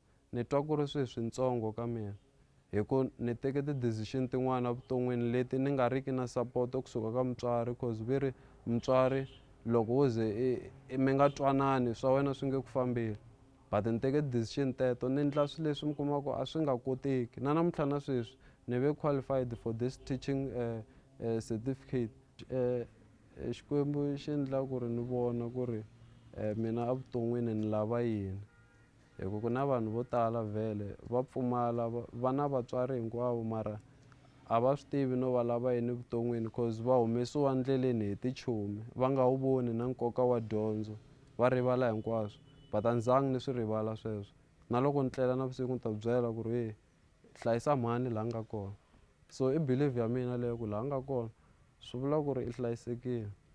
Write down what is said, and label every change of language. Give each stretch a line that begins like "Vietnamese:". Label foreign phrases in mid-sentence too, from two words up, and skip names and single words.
Tsonga: ni twa ku ri swilo swintsongo ka mina hi ku ni teke ti-decision tin'wana evuton'wini leti ni nga riki na support kusuka ka mutswari cause ve ri mutswari loko wo ze mi nga twanani swa wena swi nge ku fambeli but ni teke ti-decision teto ni endla swilo leswi mi kumaka a swi nga koteki na namuntlha na sweswi ni ve
English: qualified for this teaching certificate
Tsonga: xikwembu xi endla ku ri ni vona ku ri mina evuton'wini ni lava yini hi ku na vanhu vo tala vhele va pfumala va na vatswari hinkwavo mara a va swi tivi no va lava yini evuton'wini cause va humesiwa ndleleni hi tichomi va nga wu voni na nkoka wa dyondzo va rivala hinkwaswo but a ni zangi ni swi rivala sweswo na loko ni tlela navusiku ni ta byela ku ri hlayisa mhani laha nga kona
English: so i believe
Tsonga: ya mina leyo ku laha nga kona swi vula ku ri i hlayisekile.